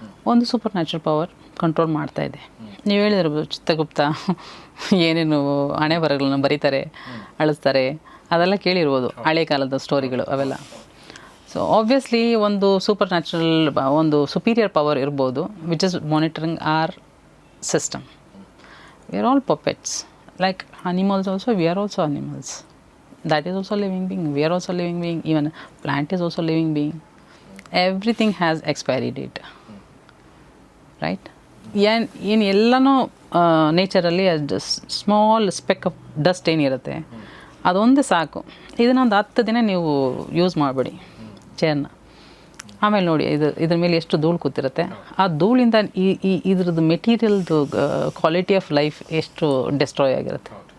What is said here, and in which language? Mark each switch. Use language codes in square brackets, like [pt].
[kn] ಒಂದು super natural power control ಮಾಡ್ತಾಯಿದೆ. ನೀವು ಹೇಳಿದಿರ್ಬೋದು ಚಿತ್ರಗುಪ್ತ ಏನೇನು ಹಣೆ ಬರಗಳನ್ನು ಬರೀತಾರೆ, ಅಳಿಸ್ತಾರೆ, ಅದೆಲ್ಲ ಕೇಳಿರ್ಬೋದು, ಹಳೆ ಕಾಲದ ಸ್ಟೋರಿಗಳು ಅವೆಲ್ಲ. [en] So obviously ಒಂದು supernatural ಒಂದು superior power ಇರ್ಬೋದು, which is monitoring our system. We are all puppets. Like animals also, we are also animals. That is also living being. We are also living being. Even plant is also living being. Everything has expiry date. Right? [kn] ಏನು ಎಲ್ಲನೂ ನೇಚರಲ್ಲಿ small speck of dust ಏನಿರುತ್ತೆ ಅದೊಂದೇ ಸಾಕು. ಇದನ್ನೊಂದು 10 ದಿನ ನೀವು use ಮಾಡಬೇಡಿ ಚೇರ್ನ. ಆಮೇಲೆ ನೋಡಿ ಇದ್ರ ಮೇಲೆ ಎಷ್ಟು ಧೂಳು ಕೂತಿರುತ್ತೆ. ಆ ಧೂಳಿಂದ ಇದ್ರದ್ದು ಮೆಟೀರಿಯಲ್ದು ಕ್ವಾಲಿಟಿ ಆಫ್ ಲೈಫ್ ಎಷ್ಟು ಡೆಸ್ಟ್ರಾಯ್ ಆಗಿರುತ್ತೆ.